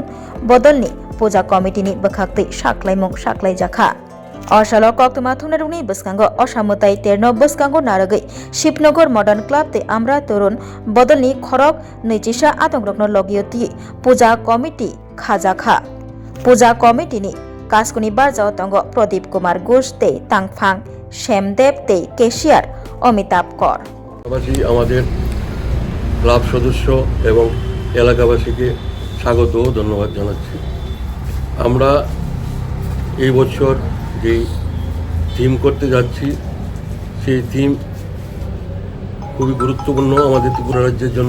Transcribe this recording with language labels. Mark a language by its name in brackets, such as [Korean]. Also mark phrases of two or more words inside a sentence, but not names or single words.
[Kok Borok] बदलनि पूजा कमिटिनि बखाक्तै साक्लायमुं साक्लाई जाखा असाल कक्तमा थुमनारुनि बसकांग असामताय तेरनो बसकांग नारगै शिवनगर मडार्न क्लाब तै आम्रा तरुण बदलनि खरक नैथिसा आतंग्रकनो लगियति पूजा कमिटि खाजाखा पूजा कमिटिनि कास्कुनि बारजाव तंग प्रदीप कुमार घोष तै तांगफां श्यामदेव तै केशियार अमिताभ कर [Bangla] আমাদের ক্লাব সদস্য এবং এলাকাবাসীকে স্বাগত ও ধন্যবাদ জানাচ্ছি। আমরা এই বছর যে থিম করতে যাচ্ছি সেই থিম খুবই গুরুত্বপূর্ণ আমাদের ত্রিপুরা রাজ্যের জন্য।